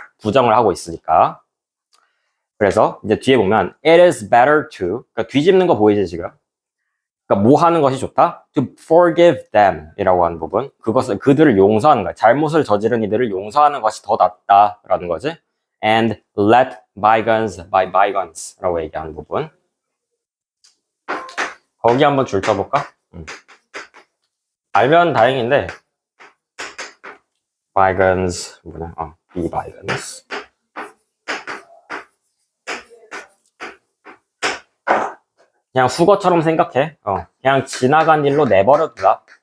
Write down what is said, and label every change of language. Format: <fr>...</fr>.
<ko>부정을 하고 있으니까. 그래서 이제 뒤에 보면</ko> <en>it is better to</en> <ko>그러니까 뒤집는 거 보이지 지금? 그러니까 뭐 하는 것이 좋다?</ko> <en>To forgive them</en> <ko>이라고 하는 부분. 그것을 그들을 용서하는 거야. 잘못을 저지른 이들을 용서하는 것이 더 낫다라는 거지.</ko> <en>And let bygones by bygones</en> <ko>라고 얘기하는 부분. 거기 한번 줄 쳐볼까? 알면 다행인데 bygones 뭐냐?</ko> <en>be bygones.</en> <ko>그냥 수거처럼 생각해. 그냥 지나간 일로 내버려두다.</ko>